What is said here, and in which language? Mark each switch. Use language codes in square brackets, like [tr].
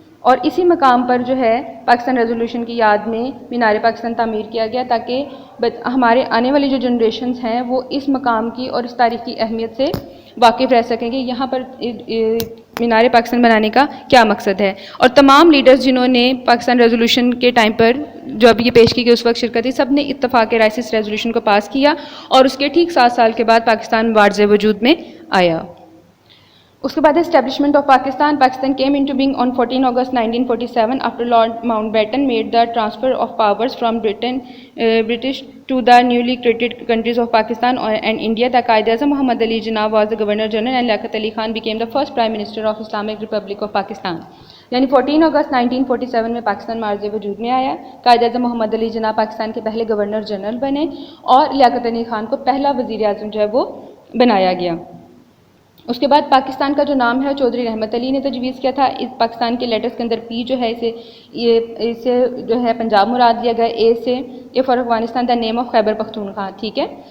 [ur] اور اسی مقام پر جو ہے پاکستان ریزولوشن کی یاد میں مینار پاکستان تعمیر کیا گیا تاکہ ہمارے آنے والی جو جنریشنز ہیں وہ اس مقام کی اور اس تاریخ کی اہمیت سے واقف رہ سکیں گے یہاں پر مینار پاکستان بنانے کا کیا مقصد ہے. اور تمام لیڈرز جنہوں نے پاکستان ریزولوشن کے ٹائم پر جو اب یہ پیش کی گئی اس وقت شرکت کی, سب نے اتفاق رائے سے اس ریزولوشن کو پاس کیا اور اس کے ٹھیک 7 سال کے بعد پاکستان واضح وجود میں آیا. اس کے بعد establishment of Pakistan. [en] Pakistan came into being on 14 August 1947 after Lord Mountbatten made the transfer of powers from British to the newly created countries of Pakistan and India. The Qaid Azam Muhammad Ali Jinnah was the Governor General and Liaquat Ali Khan became the first Prime Minister of Islamic Republic of Pakistan. [ur] یعنی 14 اگست 1947 میں پاکستان معرض وجود میں آیا. قائد اعظم محمد علی جناح پاکستان کے پہلے governor general بنے اور لیاقت علی خان کو پہلا وزیر اعظم جو ہے وہ بنایا گیا. اس کے بعد پاکستان کا جو نام ہے چودھری رحمت علی نے تجویز کیا تھا. اس پاکستان کے لیٹرز کے اندر پی جو ہے اسے جو ہے پنجاب مراد لیا گیا, اے سے [en] A for Afghanistan, the name of Khyber Pakhtunkhwa, [ur] ٹھیک ہے.